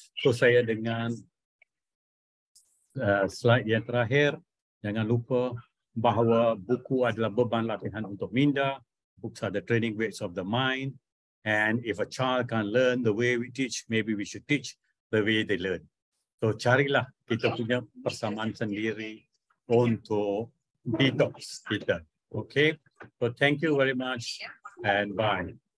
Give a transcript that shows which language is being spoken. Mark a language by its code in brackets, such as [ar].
[ms] So saya dengan slide yang terakhir, jangan lupa bahawa buku adalah beban latihan untuk minda. [en] Books are the training weights of the mind. And if a child can learn the way we teach, maybe we should teach the way they learn. [ms] So carilah kita punya persamaan sendiri untuk detox kita. [en] Okay, so thank you very much and bye.